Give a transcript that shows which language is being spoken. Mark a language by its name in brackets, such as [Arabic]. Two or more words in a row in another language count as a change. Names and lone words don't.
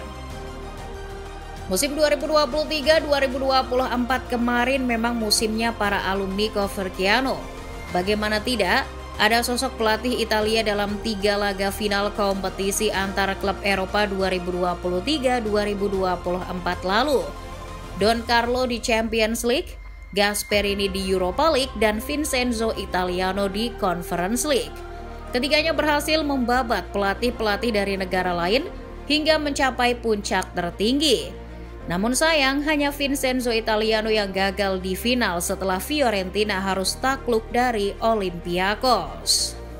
[Indonesian] Musim 2023-2024 kemarin memang musimnya para alumni Coverciano. Bagaimana tidak, ada sosok pelatih Italia dalam 3 laga final kompetisi antar klub Eropa 2023-2024 lalu. Don Carlo di Champions League, Gasperini di Europa League, dan Vincenzo Italiano di Conference League. Ketiganya berhasil membabat pelatih-pelatih dari negara lain hingga mencapai puncak tertinggi. Namun sayang, hanya Vincenzo Italiano yang gagal di final setelah Fiorentina harus takluk dari Olympiakos.